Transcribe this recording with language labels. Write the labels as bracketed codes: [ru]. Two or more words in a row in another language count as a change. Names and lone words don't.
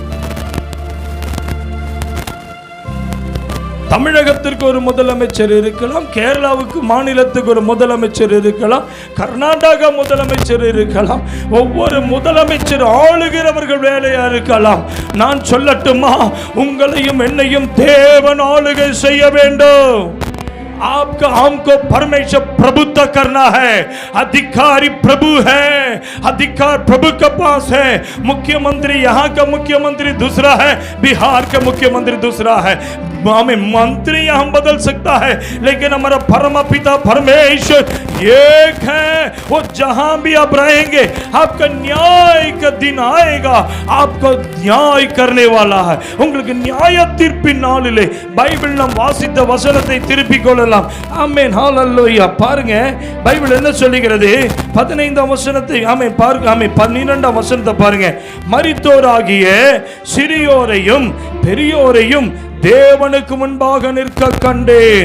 [ta] தமிழகத்திற்கு ஒரு முதலமைச்சர் இருக்கலாம், கேரளாவுக்கு மாநிலத்துக்கு ஒரு முதலமைச்சர் இருக்கலாம், கர்நாடகா முதலமைச்சர் இருக்கலாம். ஒவ்வொரு முதலமைச்சர் ஆளுகிறவர்கள் வேலையா இருக்கலாம். நான் சொல்லட்டுமா, உங்களையும் என்னையும் தேவன் ஆளுகை செய்ய வேண்டும். [hi] आपका हमको परमेश्वर प्रभुत्व करना है. अधिकारी प्रभु है, अधिकार प्रभु के पास है. मुख्यमंत्री यहाँ का मुख्यमंत्री दूसरा है, बिहार का मुख्यमंत्री दूसरा है. हमें मंत्री हम बदल सकता है, लेकिन हमारा परम पिता परमेश्वर एक है. वो जहां भी आप रहेंगे आपका न्याय का दिन आएगा. आपको न्याय करने वाला है. [ta] உங்களுக்கு நியாய தீர்ப்பின் நாளிலே பைபிள் நாம் வாசித்த வசனத்தை திருப்பிக் கொள்ள கொள்ளலாம். ஆமென், ஹalleluya. பாருங்க பைபிள் என்ன சொல்லுகிறது? 15ஆம் வசனத்தை ஆமென் பாருங்க. ஆமென் 12ஆம் வசனத்தை பாருங்க. மரித்தோராகிய சிறியோரையும் பெரியோரையும் தேவனுக்கு முன்பாக நிற்க கண்டேன்.